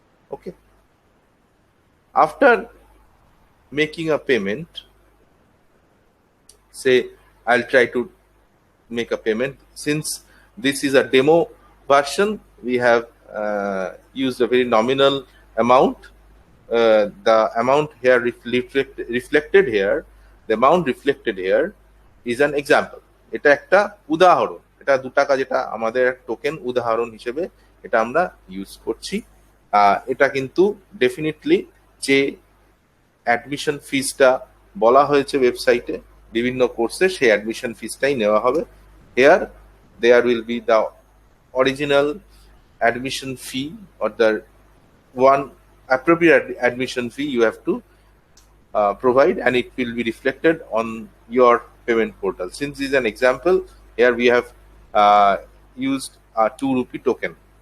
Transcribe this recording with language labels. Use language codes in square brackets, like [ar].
[en] Okay, after making a payment, say I'll try to make a payment. Since this is a demo version, we have used a very nominal amount. The amount here reflected here, the amount reflected here is an example. [bn] এটা একটা উদাহরণ, এটা 2 টাকা যেটা আমাদের token উদাহরণ হিসেবে এটা আমরা ইউজ করছি। এটা কিন্তু ডেফিনেটলি যে অ্যাডমিশন ফিসটা বলা হয়েছে ওয়েবসাইটে বিভিন্ন কোর্সে, সেই অ্যাডমিশন ফিসটাই নেওয়া হবে। [en] Here there will be the original admission fee or the one appropriate admission fee you have to provide, and it will be reflected on your payment portal. Since this is an example, here we have used a 2 rupee token.